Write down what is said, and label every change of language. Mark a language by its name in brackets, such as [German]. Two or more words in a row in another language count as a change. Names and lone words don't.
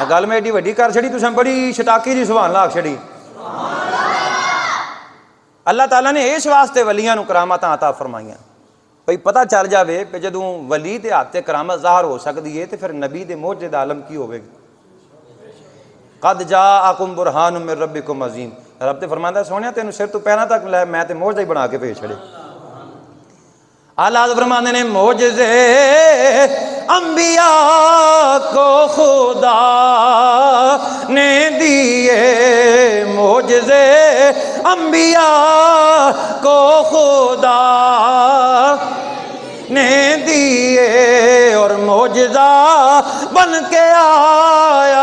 [Punjabi] گل میں ایڈی وڈی کر چھڈی، تسیں بڑی چھٹاکی جی سبحان اللہ آکھ چھڈی۔ اللہ تعالیٰ نے اس واسطے ولیاں نوں کرامتاں عطا فرمائیاں بھئی پتا چل جائے کہ جدوں ولی دے ہتھ کرامت ظاہر ہو سکدی ہے تو فیر نبی دے معجزے دا عالم کی ہووے گی. [Arabic] قد جاءكم برهان من ربكم عظيم, [Punjabi] رب تے فرماندا سوہنیا تینوں سر توں پیراں تک لے میں تے معجزہ ہی بنا کے بھیج چھڈے. اللہ فرماندے نے [Urdu] معجزے انبیاء کو خدا نے دیے، معجزے انبیاء کو خدا نے دیے، اور معجزہ بن کے آیا